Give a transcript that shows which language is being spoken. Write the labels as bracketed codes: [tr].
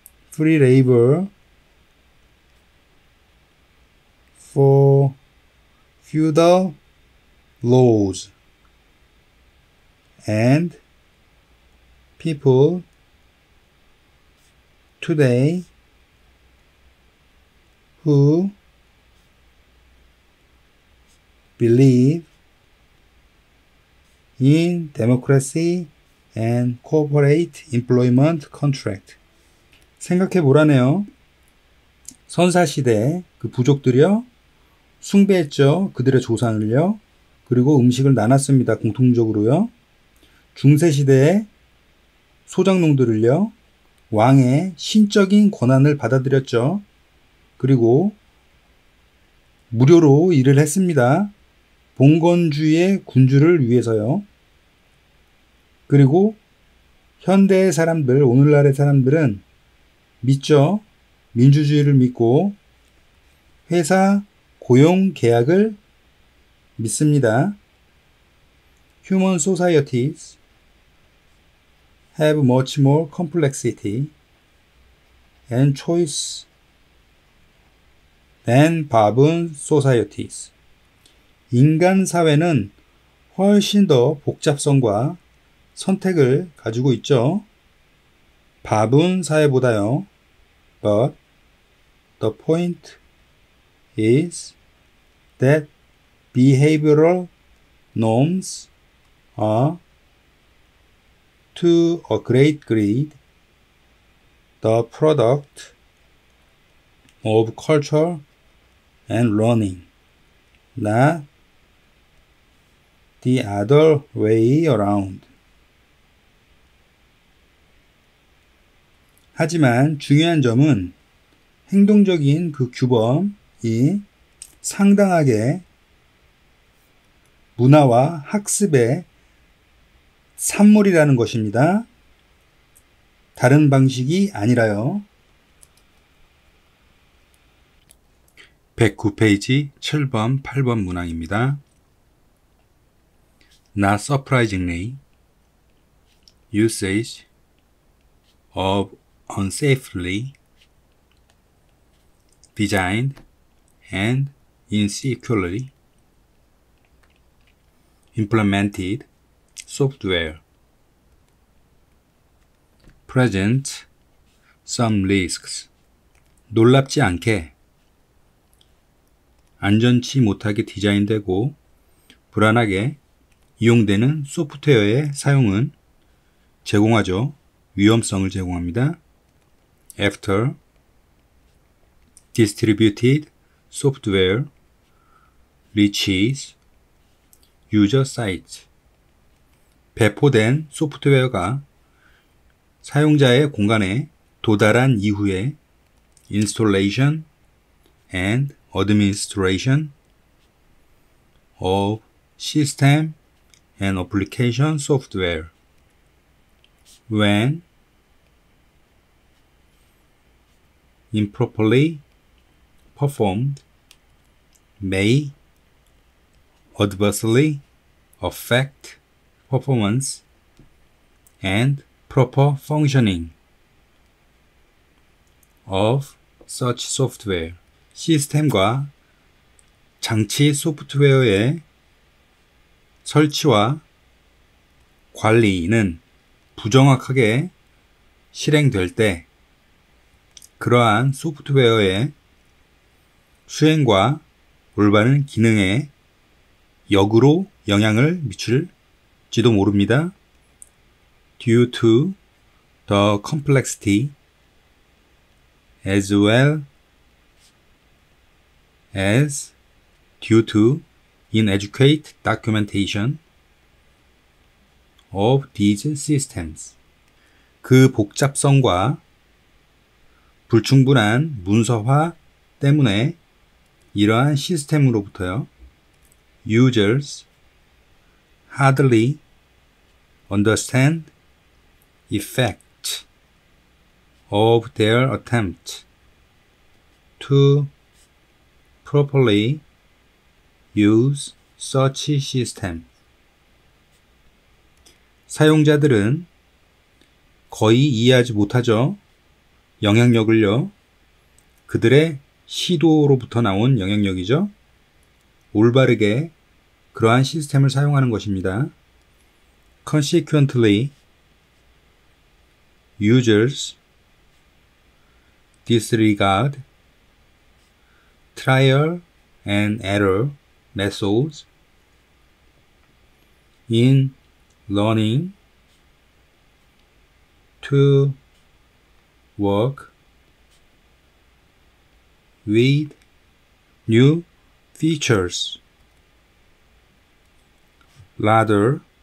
[en] free labor for feudal lords, and people today who believe in democracy and corporate employment contract. [ko] 생각해 보라네요. 선사시대 그 부족들이요, 숭배했죠. 그들의 조상을요. 그리고 음식을 나눴습니다. 공통적으로요. 중세시대에 소장농들을요, 왕의 신적인 권한을 받아들였죠. 그리고 무료로 일을 했습니다. 봉건주의의 군주를 위해서요. 그리고 현대의 사람들, 오늘날의 사람들은 믿죠. 민주주의를 믿고 회사 고용 계약을 믿습니다. [en] Human societies have much more complexity and choice than 바분 societies. [ko] 인간 사회는 훨씬 더 복잡성과 선택을 가지고 있죠. 바분 사회보다요. [en] But the point is that behavioral norms are, to a great degree, the product of culture and learning, not the other way around. [ko] 하지만 중요한 점은 행동적인 그 규범이 상당하게 문화와 학습의 산물이라는 것입니다. 다른 방식이 아니라요. 109페이지 7번, 8번 문항입니다. [en] Not surprisingly, usage of unsafely designed and insecurely implemented software presents some risks. [ko] 놀랍지 않게 안전치 못하게 디자인되고 불안하게 이용되는 소프트웨어의 사용은 제공하죠. 위험성을 제공합니다. [en] After distributed software reaches user sites. [ko] 배포된 소프트웨어가 사용자의 공간에 도달한 이후에 [en] installation and administration of system and application software when improperly performed may adversely affect performance and proper functioning of such software. [ko] 시스템과 장치 소프트웨어의 설치와 관리는 부정확하게 실행될 때 그러한 소프트웨어의 수행과 올바른 기능에 역으로 영향을 미칠지도 모릅니다. [en] Due to the complexity as well as due to inadequate documentation of these systems. [ko] 그 복잡성과 불충분한 문서화 때문에 이러한 시스템으로부터요, [en] users hardly understand effect of their attempt to properly use such system. [ko] 사용자들은 거의 이해하지 못하죠. 영향력을요. 그들의 시도로부터 나온 영향력이죠. 올바르게 그러한 시스템을 사용하는 것입니다. [en] Consequently, users disregard trial and error methods in learning to work with new features rather